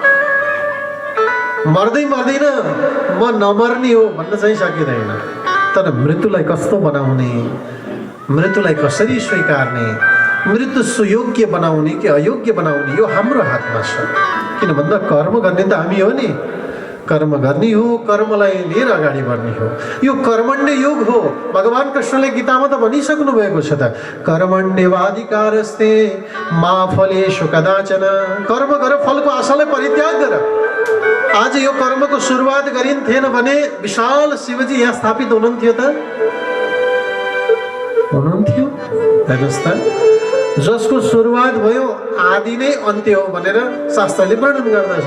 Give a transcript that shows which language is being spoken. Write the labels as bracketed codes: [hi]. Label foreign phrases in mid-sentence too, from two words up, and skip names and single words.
[ne] मर्दै मर्दैन म नमर्ने हो भन्न चाहिँ सकिँदैन, तर मृत्युलाई कस्तो बनाउने, मृत्युलाई कसरी स्वीकार्ने, मृत्यु सुयोग्य बनाउने कि अयोग्य बनाउने यो हाम्रो हातमा छ। किन भन्दा कर्म गर्ने त हामी हो नि। कर्म गर्ने हो, कर्मलाई लिएर अगाडि बढ्ने हो। यो कर्मण्य योग हो। भगवान कृष्णले गीतामा त भनिसक्नु भएको छ त, [sa] कर्मण्येवाधिकारस्ते मा फलेषु कदाचन। [ne] कर्म गर, फलको आशालाई परित्याग गर। आज यो कर्मको सुरुवात गरिन्थेन भने विशाल शिवजी यहाँ स्थापित हुनुहुन्थ्यो त? हुनुहुन्थ्यो? हेर्नुहोस् त, जसको सुरुवात भयो आदि नै अन्त्य हो भनेर शास्त्रले वर्णन गर्दछ।